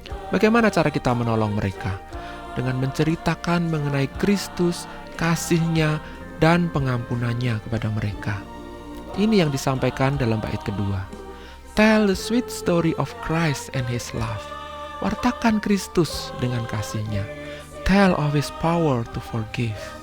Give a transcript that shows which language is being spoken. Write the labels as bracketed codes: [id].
[id] Bagaimana cara kita menolong mereka? Dengan menceritakan mengenai Kristus, kasih-Nya, dan pengampunannya kepada mereka. Ini yang disampaikan dalam bait kedua. [en] Tell the sweet story of Christ and His love. [id] Wartakan Kristus dengan kasih-Nya. [en] Tell of His power to forgive.